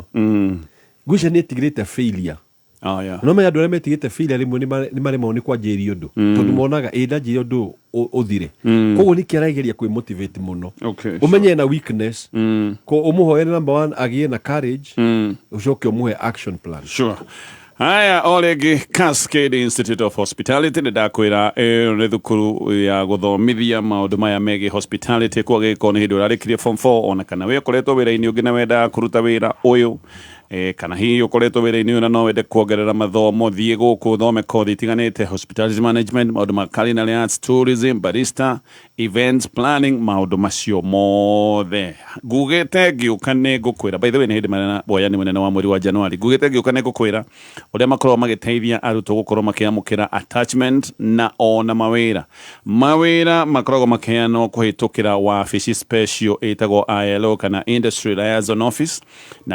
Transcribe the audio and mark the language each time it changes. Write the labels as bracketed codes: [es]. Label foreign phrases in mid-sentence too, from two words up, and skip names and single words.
[ki] Ngwĩciria nĩetigĩrĩte failure. No me andũ arĩa metigĩte failure rĩmwe nĩ maremwo nĩ kwanjĩrĩria ũndũ tondũ monaga ndanjĩrĩria ũndũ ũthire koguo nĩ kĩarageria kwĩ motivate mũno ũmenye na weakness ko ũmũhoere number 1 agĩe na courage ũcoke ũmũhe [en] action plan. Sure. [ki] Haya oregi Cascade Institute of Hospitality nĩ ndakwĩra nĩ thukuru ya gũthomithia maũndũ maya megiĩ hospitality kwa gĩko nĩ hĩndĩ ũrarĩkirie form 4 ona kana we ũkoretwo wĩra-inĩ ũngĩ na wenda kũruta wĩra ũyũ kana hihi ũkoretwo wĩra-inĩ ũyũ na no wende kuongerera mathomo thiĩ gũkũ thome kothi itiganĩte [en] hospitality management [ki] maũndũ ma [en] culinary arts tourism barista events planning [ki] maũndũ macio mothe ngugĩte ngĩũka nĩ ngũkwĩra [en] by the way [ki] nĩ hĩndĩ marĩ na boyani mũnene wa mweri wa Januari ngugĩte ngĩũka nĩ ngũkwĩra ũrĩa makorwo magĩteithia arutwo gũkorwo makĩamũkĩra attachment na ona mawĩra makoragwo makĩheanwo kũhĩtũkĩra wabici special ĩtagwo ILO kana Industry Liaison Office na